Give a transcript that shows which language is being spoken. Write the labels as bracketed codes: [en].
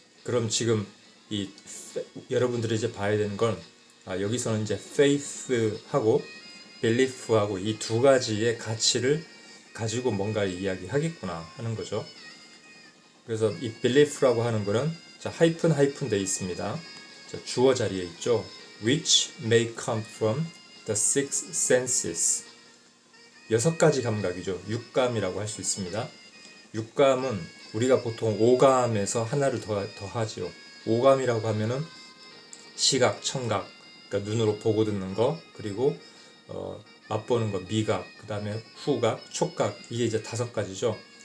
[ko] 그럼 지금 여러분들이 이제 봐야 되는 건 여기서는 이제 faith하고 belief하고 이 두 가지의 가치를 가지고 뭔가 이야기하겠구나 하는 거죠. 그래서 이 belief라고 하는 거는 자, 하이픈 돼 있습니다. 자, 주어 자리에 있죠. [en] which may come from the six senses. [ko] 6가지 감각이죠. 육감이라고 할 수 있습니다. 육감은 우리가 보통 오감에서 하나를 더하지요. 오감이라고 하면은 시각, 청각, 그러니까 눈으로 보고 듣는 거, 그리고 맛보는 거, 미각, 그 다음에 후각, 촉각, 이게 이제 5가지죠.